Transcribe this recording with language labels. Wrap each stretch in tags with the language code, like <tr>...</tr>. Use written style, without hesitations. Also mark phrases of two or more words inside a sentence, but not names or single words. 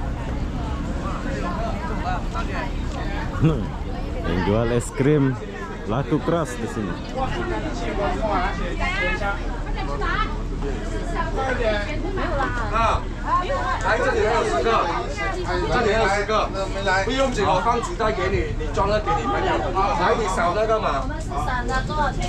<id>Yang jual es krim laku keras di sini.</id> <zh>来这里还有10个，这里还有10个，不用紧，我放纸袋给你，你装了给你朋友。来，你扫那个嘛，我们是散的，多少钱</zh>